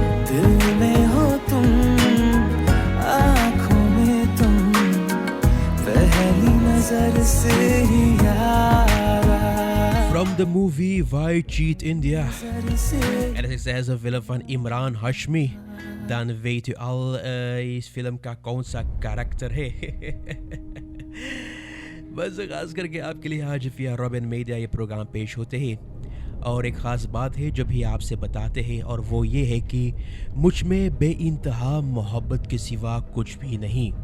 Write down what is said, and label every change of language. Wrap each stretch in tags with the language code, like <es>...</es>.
<hi>दिल में हो तुम, आँखों में तुम, पहली नजर से ही यारा।</hi> <en>From the movie Why Cheat India.</en> <nl>En het is een film van Imran Hashmi. Dan weet u al,</nl> <hi>इस फिल्म का कौन सा कैरेक्टर है। बस खास करके आपके लिए आज फिया रॉबिन मीडिया ये प्रोग्राम पेश होते हैं, और एक ख़ास बात है जो भी आपसे बताते हैं, और वो ये है कि मुझ में बेइंतहा मोहब्बत के सिवा कुछ भी नहीं।</hi>